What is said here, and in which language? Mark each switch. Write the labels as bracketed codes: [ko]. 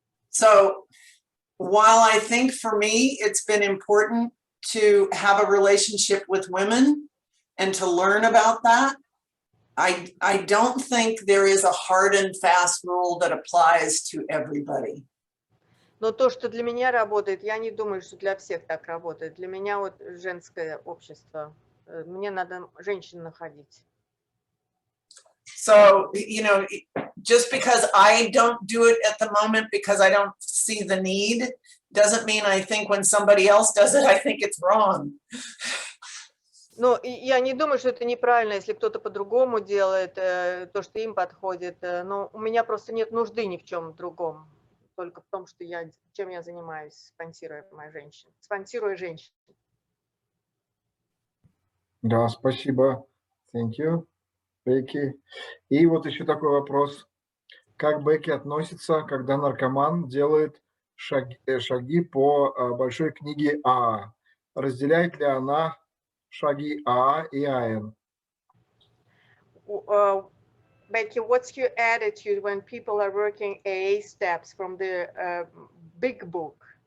[en] So while I think for me, it's been important to have a relationship with women and to learn about that, I don't think there is a hard and fast rule that applies to everybody. [ru] Но то, что для меня работает, я не думаю, что для всех так работает. Для меня вот женское общество. Мне надо женщин находить. [en] So, you know, just because I don't do it at the moment because I don't see the need, doesn't mean I think when somebody else does it, I think it's wrong. [ru] Но я не думаю, что это неправильно, если кто-то по-другому делает то, что им подходит. Но у меня просто нет нужды ни в чем другом. Только в том, что чем я занимаюсь, спонсируя женщин. Да, спасибо. [en] Thank you, Бэкки. [ru] И вот еще такой вопрос. Как Бэкки относится, когда наркоман делает шаги по большой книге АА? Разделяет ли она шаги АА и АН? [en] Becky, what's your attitude when people are working AA steps from the big book?